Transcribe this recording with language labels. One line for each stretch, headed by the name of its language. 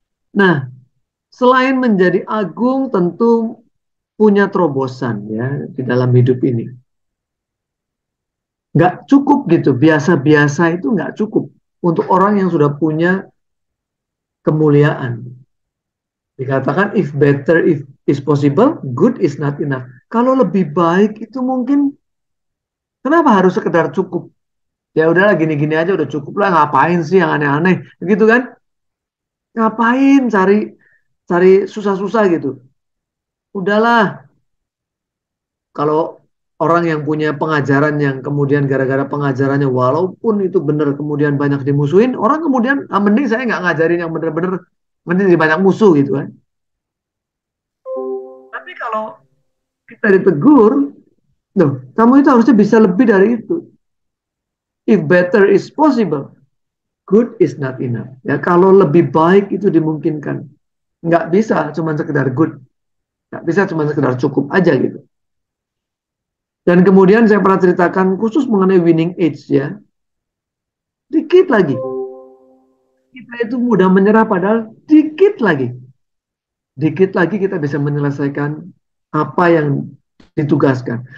Indonesian: Nah, selain menjadi agung tentu punya terobosan ya di dalam hidup ini. Nggak cukup gitu, biasa-biasa itu nggak cukup untuk orang yang sudah punya kemuliaan. Dikatakan
English: if better if is possible, good is not enough.
Indonesian: Kalau lebih baik itu mungkin kenapa harus sekedar cukup? Ya udahlah gini-gini aja udah cukup lah, ngapain sih yang aneh-aneh gitu kan? Ngapain cari cari susah-susah gitu? Udahlah, kalau orang yang punya pengajaran yang kemudian gara-gara pengajarannya walaupun itu benar kemudian banyak dimusuhin, orang kemudian mending saya nggak ngajarin yang benar-benar, mending banyak musuh gitu kan. Tapi kalau kita ditegur, loh, kamu itu harusnya bisa lebih dari itu.
English: If better is possible, good is not enough.
Indonesian: Ya, kalau lebih baik itu dimungkinkan. Nggak bisa cuma sekedar good. Nggak bisa cuma sekedar cukup aja gitu. Dan kemudian saya pernah ceritakan khusus mengenai winning age ya. Dikit lagi. Kita itu mudah menyerah padahal dikit lagi. Dikit lagi kita bisa menyelesaikan apa yang ditugaskan.